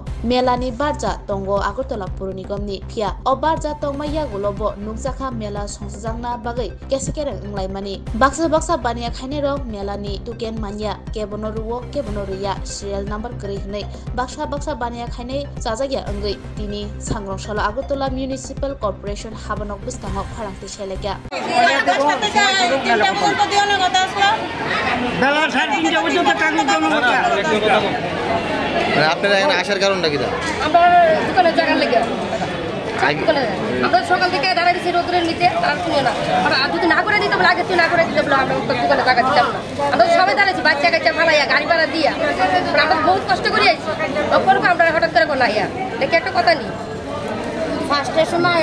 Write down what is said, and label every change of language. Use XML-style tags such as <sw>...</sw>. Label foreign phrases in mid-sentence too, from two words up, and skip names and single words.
<trp>Melani barja tongo Agartala Pur Nigomni phia o barja tongmaya gulobo nukjakha Mela Songsjangna bagai kesekereng nglaimani. Baksa bania khaine rok Melani tuken manya kebonoruo kebonoruya</trp> <en>serial number</en> <trp>kri hnai baksa bania khaine chajagya angai tini sangrong sala Agartala Municipal Corporation habanok bustangok pharangti seleka.</trp> <bn>আপনারা এখানে আসার কারণটা কি? আমরা দোকানে জায়গা লেগে আমরা সকাল থেকে দাঁড়াইছি রোদ্রের নিচে তারা শুনে না আর যদি না করে দিতে বলে আগে তুই না করে দিলে বলে আমরা দোকানে জায়গা দিতাম না আমরা সবাই দাঁড়াইছি বাচ্চা কাচ্চা ফালাইয়া গাড়ি ভাড়া দিয়া আমরা বহুত কষ্ট করে আইছি তখন আমরা হঠাৎ করে না ইয়া দেখি একটা কথা নেই ফার্স্টের সময়</bn>